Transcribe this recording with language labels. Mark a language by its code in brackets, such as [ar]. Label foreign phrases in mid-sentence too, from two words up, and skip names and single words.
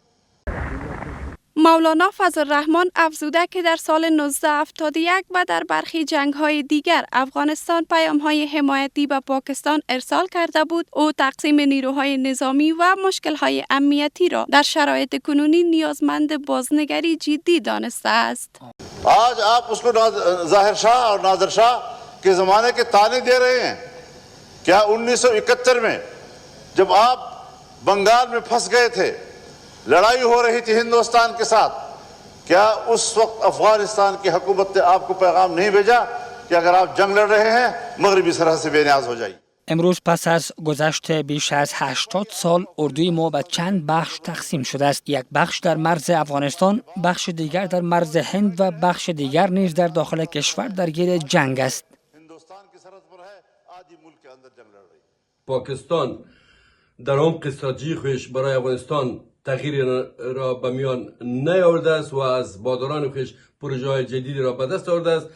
[fa] مولانا فضل الرحمن افزوده که در سال 1971 و در برخی جنگ‌های دیگر افغانستان پیام‌های حمایتی به پاکستان ارسال کرده بود. او تقسیم نیروهای نظامی و مشکل‌های امنیتی را در شرایط کنونی نیازمند بازنگری جدی دانسته است. [ur] آج آپ اس کو ظاہر شاہ اور نادر شاہ کے زمانے کے طعنے دے رہے ہیں. کیا 1971 میں جب آپ بنگال میں پھنس گئے تھے، لڑائی ہو رہی تھی ہندوستان کے ساتھ، کیا اس وقت افغانستان کی حکومت نے آپ کو پیغام نہیں بھیجا کہ اگر آپ جنگ لڑ رہے ہیں مغربی سرحد سے بےنیاز ہو جائیے? [fa] امروز پس از گذشت بیش از 80 سال اردوی ما به چند بخش تقسیم شده است. یک بخش در مرز افغانستان، بخش دیگر در مرز هند و بخش دیگر نیز در داخل کشور درگیر جنگ است. پاکستان در عمق استراتژی خویش برای افغانستان تغییر را به میان نیاورده است و از بادران خویش پروژه های جدیدی را به دست آورده است.